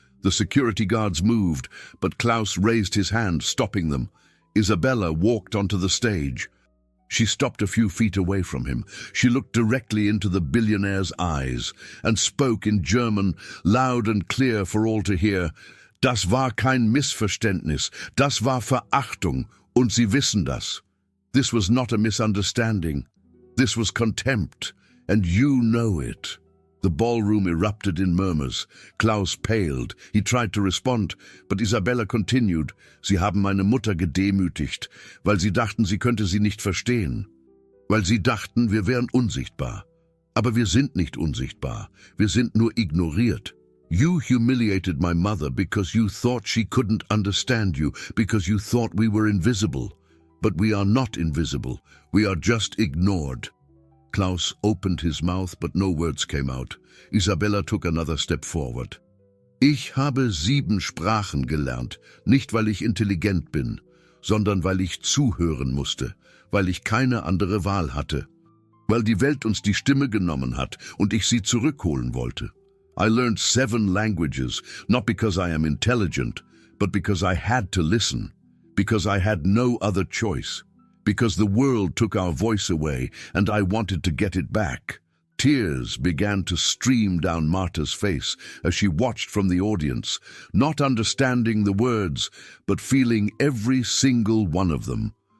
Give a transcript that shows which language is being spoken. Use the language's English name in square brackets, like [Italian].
[English] The security guards moved, but Klaus raised his hand, stopping them. Isabella walked onto the stage. She stopped a few feet away from him. She looked directly into the billionaire's eyes and spoke in German, loud and clear for all to hear. [German] "Das war kein Missverständnis. Das war Verachtung, und Sie wissen das." [English] This was not a misunderstanding. This was contempt, and you know it. The ballroom erupted in murmurs. Klaus paled. He tried to respond, but Isabella continued. [German] Sie haben meine Mutter gedemütigt, weil sie dachten, sie könnte sie nicht verstehen. Weil sie dachten, wir wären unsichtbar. Aber wir sind nicht unsichtbar. Wir sind nur ignoriert. [English] You humiliated my mother because you thought she couldn't understand you, because you thought we were invisible. But we are not invisible. We are just ignored. Klaus opened his mouth, but no words came out. Isabella took another step forward. [German] Ich habe 7 Sprachen gelernt, nicht weil ich intelligent bin, sondern weil ich zuhören musste, weil ich keine andere Wahl hatte, weil die Welt uns die Stimme genommen hat und ich sie zurückholen wollte. [English] I learned 7 languages, not because I am intelligent, but because I had to listen, because I had no other choice, because the world took our voice away and I wanted to get it back. Tears began to stream down Marta's face as she watched from the audience, not understanding the words, but feeling every single one of them.